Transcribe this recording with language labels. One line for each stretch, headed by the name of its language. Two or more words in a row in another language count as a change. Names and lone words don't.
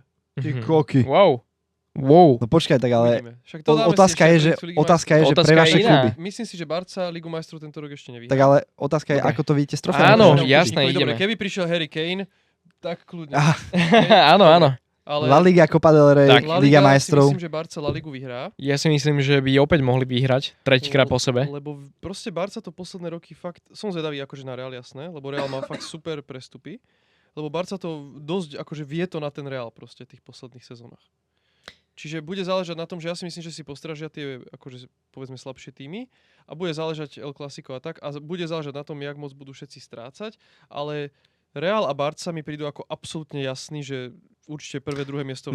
Slovak: Ty Mhm. koky. Wow. No počkaj, tak ale Uvidíme. Však to dáme si otázka ešte je, na že, predicú Ligy otázka je, že Otázka pre je vaše iná. kluby. majstrov. Myslím si, že Barca Ligu majstrov tento rok ešte nevyhrá. Tak ale otázka je, Dobre. ako to vidíte s trofejmi. Áno, Dobre, jasné, dobre, ideme. Keby prišiel Harry Kane, tak kľudne. Ah, Áno, áno. Ale La Liga, Copa del Rey, Tak. La Liga Liga majstrov. si myslím, že Barca La Ligu vyhrá. Ja si myslím, že by opäť mohli vyhrať tretíkrát po sebe. Lebo proste Barca to posledné roky fakt... Som zvedavý akože na Real, jasné, lebo Real má fakt super prestupy. Lebo Barca to dosť akože vie to na ten Real proste v tých posledných sezónach. Čiže bude záležať na tom, že ja si myslím, že si postražia tie akože povedzme slabšie týmy a bude záležať El Clasico a tak a bude záležať na tom, jak moc budú všetci strácať, ale Real a Barca mi prídu ako absolútne jasný, že určite prvé, druhé miesto.